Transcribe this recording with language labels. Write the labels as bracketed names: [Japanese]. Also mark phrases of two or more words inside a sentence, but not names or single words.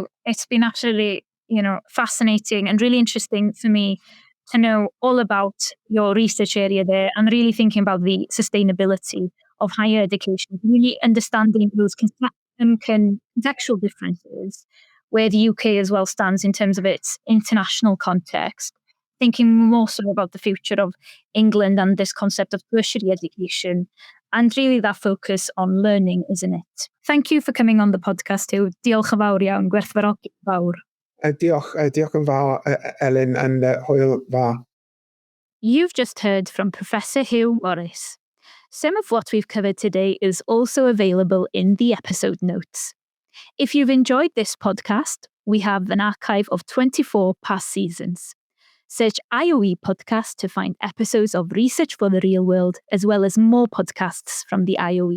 [English] It's been absolutely, fascinating and really interesting for me to know all about your research area there and really thinking about the sustainability of higher education, really understanding those contextual differences where the UK as well stands in terms of its international context, thinking more so about the future of England and this concept of tertiary education, and really that focus on learning, isn't it? Thank you for coming on the podcast, Huw. [Welsh] Diolch yn fawr iawn, gwerthfawrogi fawr. Diolch yn fawr, Elin, and hwyl fawr. [English] You've just heard from Professor Huw Morris. Some of what we've covered today is also available in the episode notes. If you've enjoyed this podcast, we have an archive of 24 past seasons. Search IOE Podcast to find episodes of Research for the Real World, as well as more podcasts from the IOE.